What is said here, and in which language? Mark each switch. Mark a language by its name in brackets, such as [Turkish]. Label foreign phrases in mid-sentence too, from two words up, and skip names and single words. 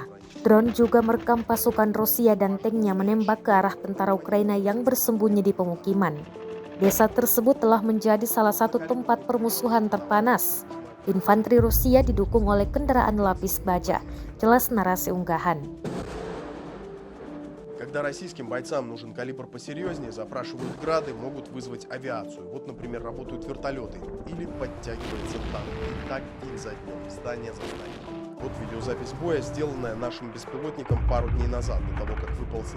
[Indonesian] Drone juga merekam pasukan Rusia dan tanknya menembak ke arah tentara Ukraina yang bersembunyi di pemukiman. Desa tersebut telah menjadi salah satu tempat permusuhan terpanas. Infanteri Rusia didukung oleh kendaraan lapis baja. Jelas narasi unggahan. [Russian] Когда российским бойцам нужен калибр посерьезнее, запрашивают грады, могут вызвать авиацию. Вот, например, работают вертолеты или подтягивается танк. И так день за днем, здание за зданием. Вот видеозапись боя, сделанная нашим беспилотником пару дней назад, до того, как выпал снег.